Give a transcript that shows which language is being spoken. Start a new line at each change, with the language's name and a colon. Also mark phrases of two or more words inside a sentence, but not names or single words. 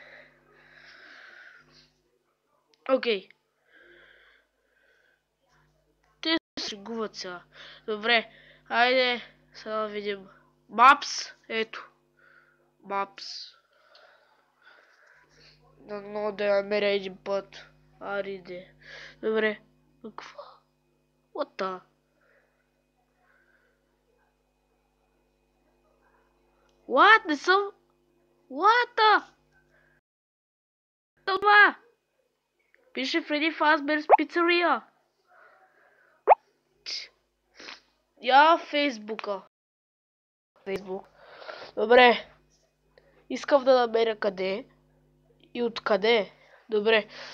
Bulgarian: Окей. Те се шегуват сега. Добре. Айде. Сега да видим. Maps. Ето. Maps. Но да я намеря един път. Ариде. Добре. Какво?
English: What the? What?
Bulgarian: Не съм...
English: What the?
Bulgarian: Това? Пише Фредди Фазберс пицария. Я Фейсбука. Фейсбук. Добре. Искам да намеря къде. И откъде. Добре.